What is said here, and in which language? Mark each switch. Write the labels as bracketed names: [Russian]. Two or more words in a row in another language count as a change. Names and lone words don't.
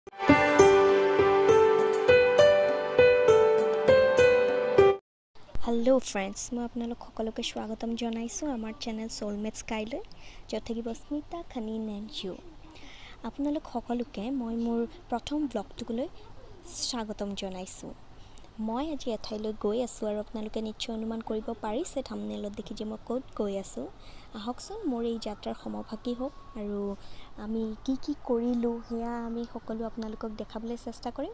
[English] hello friends [Assamese] মই আপোনালোক সকলোকে স্বাগতম জনাইছোঁ আমাৰ চেনেল ছ'লমেট স্কাইলৈ য'ত থাকিব স্মিতা খানিন এণ্ড ইউ আপোনালোক সকলোকে মই মোৰ প্ৰথম ব্লগটোলৈ স্বাগতম জনাইছোঁ। মই আজি এঠাইলৈ গৈ আছোঁ আৰু আপোনালোকে নিশ্চয় অনুমান কৰিব পাৰিছে থাম্বনেইলত দেখি যে মই ক'ত গৈ আছোঁ। আহকচোন মোৰ এই যাত্ৰাৰ সমভাগী হওক আৰু আমি কি কৰিলোঁ সেয়া আমি সকলো আপোনালোকক দেখাবলৈ চেষ্টা কৰিম।